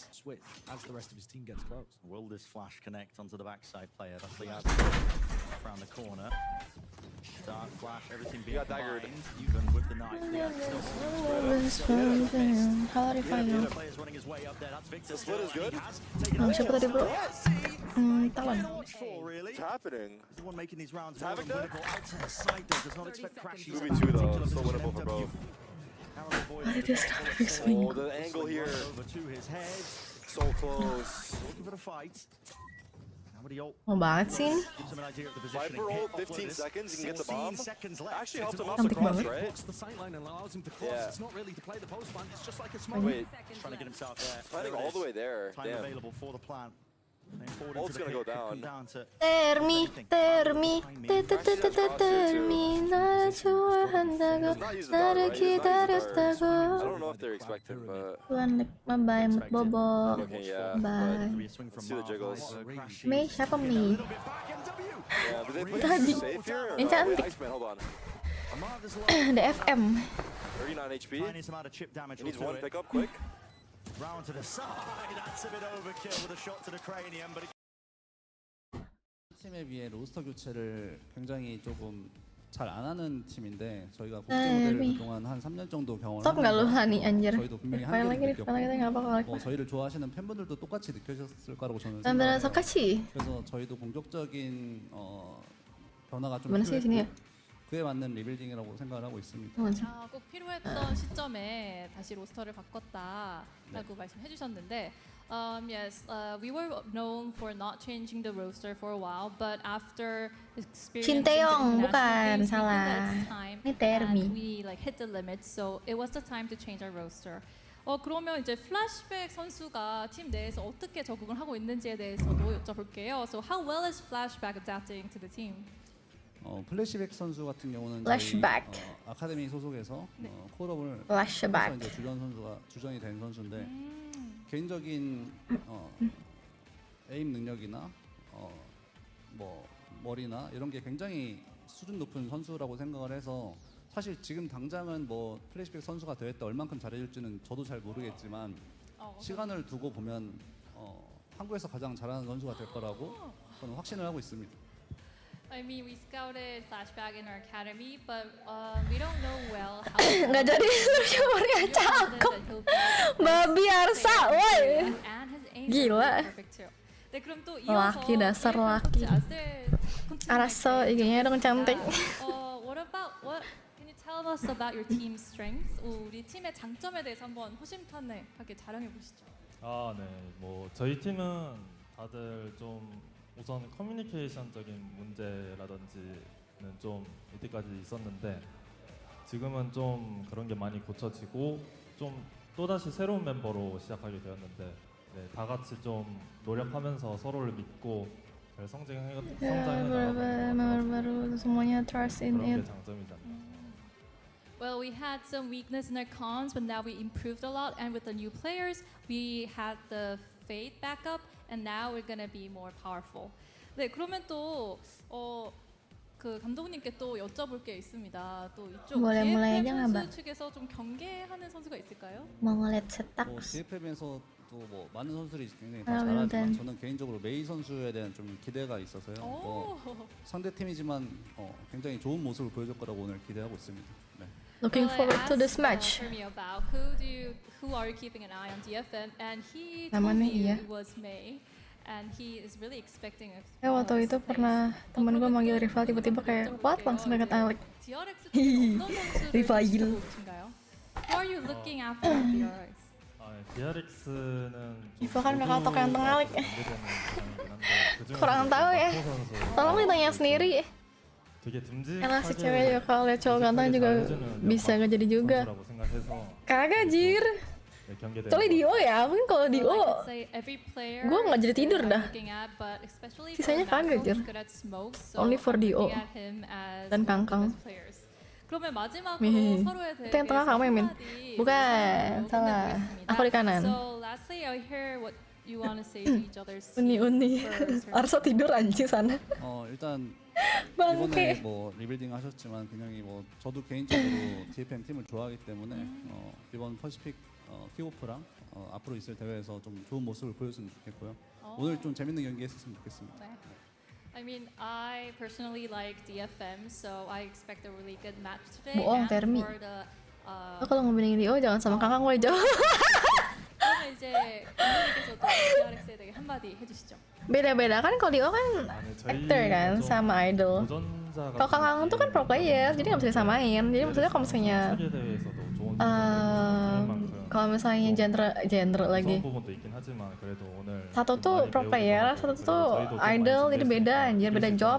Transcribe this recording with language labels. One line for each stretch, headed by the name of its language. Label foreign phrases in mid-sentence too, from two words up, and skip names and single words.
English: Switch as the rest of his team gets close. Will this flash connect onto the backside player? That's the around the corner. Start flash, everything being combined, even with the knife. Players running his way up there. That's Victor. The split is good.
Indonesian: Siapa tadi bro? Talon.
English: What's happening? The one making these rounds. 𝘭𝘪𝘬𝘮? Outside the side though, does not expect crashes. 2v2 though, still winnable for both.
Indonesian: Dia sekarang lebih seminggu.
English: The angle here. So close.
Indonesian: Mau banget sih ini.
English: Viper ult, 15 seconds, you can get the bomb. Actually helped him off the
Indonesian: Cantik
English: cross,
Indonesian: banget.
English: right? Yeah. Wait, Trying to get himself there. planning all the way there. Time Damn. available for the plant. Ult's gonna go down.
Korean: Termi, 날 좋아한다고 나를 기다렸다고.
English: I don't know if they're expecting, but
Indonesian: Tuan bye Bobo.
English: okay, yeah. Bye. Let's see the jiggles.
Indonesian: Mei siapa Mei?
English: Yeah, but they put
Indonesian: Tadi.
English: you safe here. Or
Indonesian: Yang
English: no? Wait,
Indonesian: cantik.
English: Iceman, hold on. DFM. 39 HP. Tiniest amount of chip damage. He needs will one do it. pickup quick. Round to the side. That's a bit overkill with a shot to the cranium, but.
Korean: 팀에 비해 로스터 교체를 굉장히 조금 잘 안 하는 팀인데 저희가 국제 모델을 그동안 한 3년 정도 경험을
Indonesian: Stop nggak lu Hani anjir?
Korean: 저희도 분명히
Indonesian: File lagi,
Korean: 한계를
Indonesian: file lagi nggak
Korean: 느꼈고
Indonesian: apa-apa.
Korean: 저희를 좋아하시는 팬분들도 똑같이 느끼셨을 거라고 저는
Indonesian: Beneran
Korean: 생각해요.
Indonesian: Sokachi.
Korean: 그래서 저희도 공격적인 변화가 좀
Indonesian: Mana sih sini ya?
Korean: 필요했고 그에 맞는 리빌딩이라고 생각을 하고 있습니다. 꼭 필요했던 시점에 다시 로스터를 바꿨다라고 말씀해 주셨는데
English: yes, we were known for not changing the roster for a while, but after experiencing the
Indonesian: Sinteyong,
English: international
Indonesian: bukan,
English: games, we
Indonesian: salah.
English: think that it's time
Indonesian: Ini Termi.
English: and we like hit the limit, so it was the time to change our roster.
Korean: 그러면 이제 플래시백 선수가 팀 내에서 어떻게 적응을 하고 있는지에 대해서도 여쭤볼게요.
English: So how well is Flashback adapting to the team?
Korean: 플래시백 선수 같은 경우는 Flashback. 저희 아카데미 소속에서 콜업을 Flashback. 해서 이제 주전이 된 선수인데 개인적인 에임 능력이나 뭐 머리나 이런 게 굉장히 수준 높은 선수라고 생각을 해서 사실 지금 당장은 뭐 플래시백 선수가 대회 때 얼만큼 잘해줄지는 저도 잘 모르겠지만 시간을 두고 보면 한국에서 가장 잘하는 선수가 될 거라고 저는 확신을 하고 있습니다.
English: I mean, we scouted Flashback in our academy, but we don't know well how.
Indonesian: Nggak jadi suaranya cakep. Babi Arsa, woi. Gila. 네, 그럼 또 Laki, dasar laki. Arasa IG-nya dong cantik.
English: Can you tell us about your team's strengths?
Korean: 우리 팀의 장점에 대해서 한번 허심탄회하게 자랑해 보시죠. 네. 뭐 저희 팀은 다들 좀 우선 커뮤니케이션적인 문제라든지는 좀 이때까지 있었는데 지금은 좀 그런 게 많이 고쳐지고 좀 또다시 새로운 멤버로 시작하게 되었는데 네, 다 같이 좀 노력하면서 서로를 믿고 잘 성장해
Indonesian: baru semuanya
English: trust in
Korean: 그런 게
English: it.
Korean: 장점이잖아요.
English: Well, we had some weakness in our cons, but now we improved a lot. And with the new players, we had the faith back up, and now we're gonna be more powerful.
Korean: 네, 그러면 또 그 감독님께 또 여쭤볼 게 있습니다. 또 이쪽
Indonesian: mulai aja DFM nggak, Mbak?
Korean: 선수 측에서 좀 경계하는 선수가 있을까요?
Indonesian: Mau ngeliat setak.
Korean: DFM에서 또 뭐 많은 선수들이 굉장히 아, 다 잘하지만 네. 저는 개인적으로 메이 선수에 대한 좀 기대가 있어서요. 상대 팀이지만 굉장히 좋은 모습을 보여줄 거라고 오늘 기대하고 있습니다. 네.
English: Looking forward to this match. For me about who are you keeping an eye on DFM? And he told
Indonesian: Namanya
English: me
Indonesian: iya.
English: it was May, and he is really expecting a.
Indonesian: Waktu itu pernah temen gue manggil rival tiba-tiba kayak what langsung dekat Alec. Rival.
English: Who are you looking after at DRX?
Korean: DRX는
Indonesian: Ivo kan bakal tok yang tengah Alec. Kurang tahu ya. Tolong ditanya sendiri. Karena si cewek juga kalau lihat cowok ganteng juga bisa nggak jadi juga. Kagak jir. Kecuali Dio ya, mungkin kalau Dio gue nggak jadi tidur dah. Sisanya kagak jir.
English: Only for Dio dan Kangkang.
Korean: 그러면 마지막으로
Indonesian: Nih,
Korean: 서로에
Indonesian: itu yang tengah kamu
Korean: 대해서
Indonesian: ya Min?
Korean: 한마디
Indonesian: Bukan, salah. Aku di kanan.
English: So lastly, I hear what you want to say to each other's
Indonesian: Uni. Arso tidur anjing sana.
Korean: 일단
Indonesian: bangke.
Korean: 이번에 뭐 리빌딩 하셨지만 굉장히 뭐 저도 개인적으로 DFM 팀을 좋아하기 때문에 이번 퍼시픽 킥오프랑 앞으로 있을 대회에서 좀 좋은 모습을 보여줬으면 좋겠고요. 오늘 좀 재밌는 경기 했었으면 좋겠습니다. 네.
English: I mean, I personally like DFM, so I expect a really good match today.
Indonesian: Bohong,
English: and Termi. for the,
Indonesian: Lo kalau ngebandingin Dio jangan sama Kangkang gue jauh.
Korean: 그러면 이제 감독님께서도 DRX에 대해 한마디 해주시죠.
Indonesian: Beda-beda kan kalau Dio kan actor kan sama idol. Kalau Kangkang tuh kan
English: pro player,
Indonesian: jadi nggak bisa disamain. Jadi maksudnya kalau misalnya kalau misalnya genre lagi. Satu tuh
English: pro player,
Indonesian: satu tuh idol, jadi beda anjir, beda job.